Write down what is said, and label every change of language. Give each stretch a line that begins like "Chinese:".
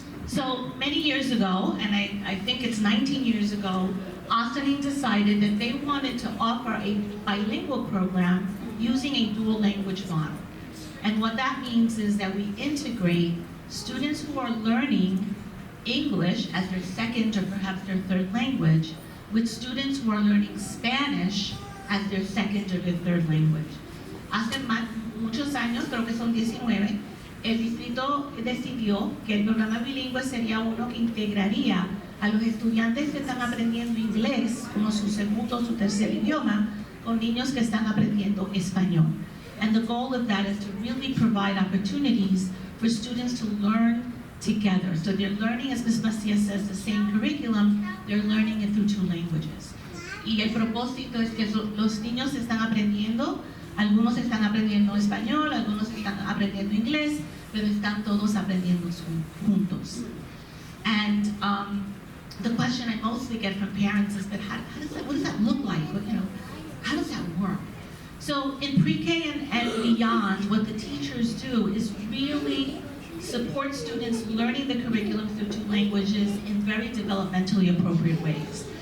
English: So many years ago, and I think it's 19 years ago, Austining decided that they wanted to offer a bilingual program using a dual language model. And what that means is that we integrate students who are learning English as their second or perhaps their third language with students who are learning Spanish as their second or their third language.
Spanish: Hace muchos años, creo que son 19, el distrito decidió que el programa bilingüe sería uno que integraría a los estudiantes que están aprendiendo inglés como su segundo o su tercer idioma con niños que están aprendiendo español.
English: And the goal of that is to really provide opportunities for students to learn together. So they're learning, as Ms. Macias says, the same curriculum, they're learning it through two languages.
Spanish: Y el propósito es que los niños están aprendiendo, algunos están aprendiendo español, algunos están aprendiendo inglés, pero están todos aprendiendo juntos.
English: And the question I mostly get from parents is, but what does that look like? How does that work? So in pre-K and beyond, what the teachers do is really support students learning the curriculum through two languages in very developmentally appropriate ways.